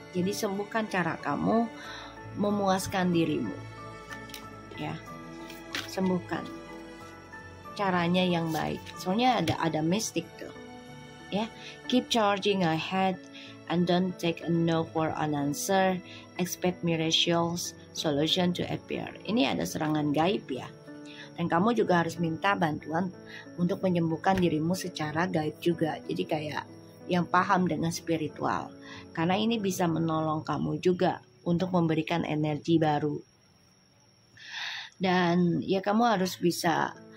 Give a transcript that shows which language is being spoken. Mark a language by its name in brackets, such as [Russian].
[Indonesian] Jadi sembuhkan cara kamu memuaskan dirimu ya, sembuhkan caranya yang baik. Soalnya ada mistik tuh ya. [English] Keep charging ahead and don't take a no for an answer. Expect miraculous solution to appear. [Indonesian] Ini ada serangan gaib ya, dan kamu juga harus minta bantuan untuk menyembuhkan dirimu secara gaib juga. Jadi kayak yang paham dengan spiritual, karena ini bisa menolong kamu juga untuk memberikan energi baru. Dan ya kamu harus bisa